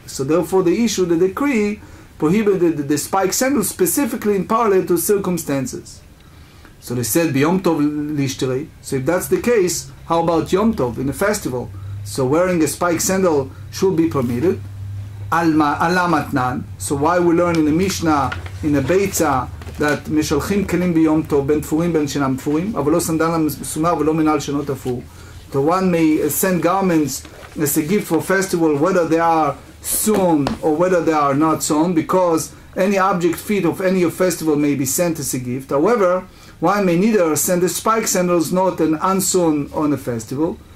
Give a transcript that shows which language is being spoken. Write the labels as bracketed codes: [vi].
[en] So therefore they issued the decree prohibited the spike sandal specifically in parallel to circumstances. So they said, [he] B'Yom Tov lishterei. [en] So if that's the case, how about Yom Tov in a festival? So wearing a spike sandal should be permitted. [arc] Alamatnan. [en] So why we learn in the Mishna, in the Beitza, that [he] משלחים כלים ביום טוב, בין תפורים בין שאינם תפורים, אבל לא סנדל מסומר ולא מנהל שאינו תפור. [en] So one may send garments as a gift for festival, whether they are sewn or whether they are not sewn, because any object fit of any festival may be sent as a gift. However, one may neither send a spike sandals not an unsewn on a festival.